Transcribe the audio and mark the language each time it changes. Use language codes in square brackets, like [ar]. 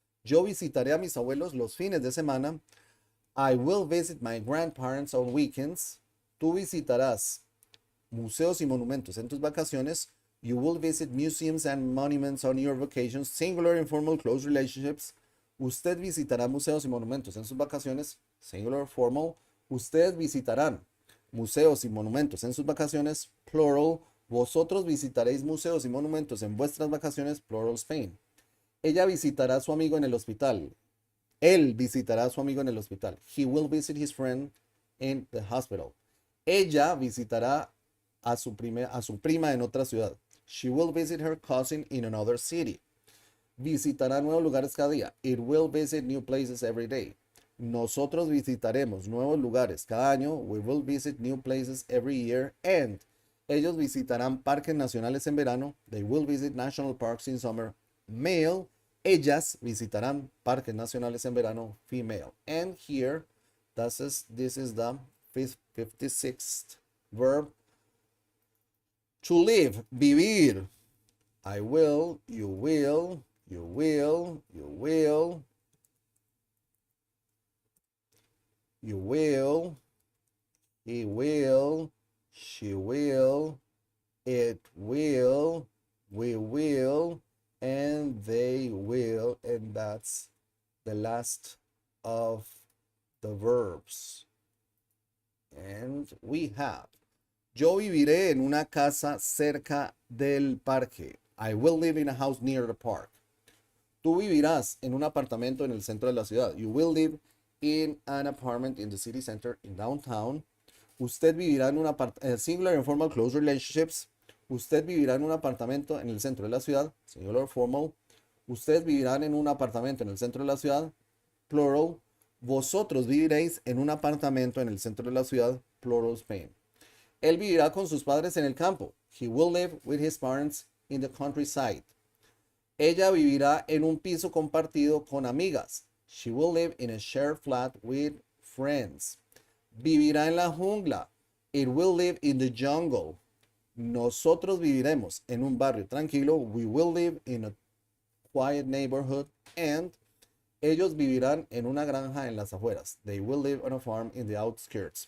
[es] Yo visitaré a mis abuelos los fines de semana. [en] I will visit my grandparents on weekends. [es] Tú visitarás museos y monumentos en tus vacaciones. [en] You will visit museums and monuments on your vacations. Singular, informal, close relationships. [es] Usted visitará museos y monumentos en sus vacaciones. [en] Singular, formal. [es] Ustedes visitarán museos y monumentos en sus vacaciones. [en] Plural. [es] Vosotros visitaréis museos y monumentos en vuestras vacaciones. [en] Plural, Spain. [es] Ella visitará a su amigo en el hospital. Él visitará a su amigo en el hospital. [en] He will visit his friend in the hospital. [es] Ella visitará a su prima en otra ciudad. [en] She will visit her cousin in another city. [es] Visitará nuevos lugares cada día. [en] It will visit new places every day. [es] Nosotros visitaremos nuevos lugares cada año. [en] We will visit new places every year. [es] And ellos visitarán parques nacionales en verano. [en] They will visit national parks in summer. Male. [es] Ellas visitarán parques nacionales en verano. [en] Female. And here, this is the 56th verb. To live, vivir. I will, you will, you will, you will, you will, he will, she will, it will, we will, and they will, and that's the last of the verbs. And we have. [es] Yo viviré en una casa cerca del parque. [en] I will live in a house near the park. [es] Tú vivirás en un apartamento en el centro de la ciudad. [en] You will live in an apartment in the city center in downtown. [es] Usted vivirá en un [en] singular, informal, close relationships. [es] Usted vivirá en un apartamento en el centro de la ciudad. [en] Singular, formal. [es] Ustedes vivirán en un apartamento en el centro de la ciudad. [en] Plural. [es] Vosotros viviréis en un apartamento en el centro de la ciudad. [en] Plural, Spain. [es] Él vivirá con sus padres en el campo. [en] He will live with his parents in the countryside. [es] Ella vivirá en un piso compartido con amigas. [en] She will live in a shared flat with friends. [es] Vivirá en la jungla. [en] It will live in the jungle. [es] Nosotros viviremos en un barrio tranquilo. [en] We will live in a quiet neighborhood. [es] And ellos vivirán en una granja en las afueras. [en] They will live on a farm in the outskirts.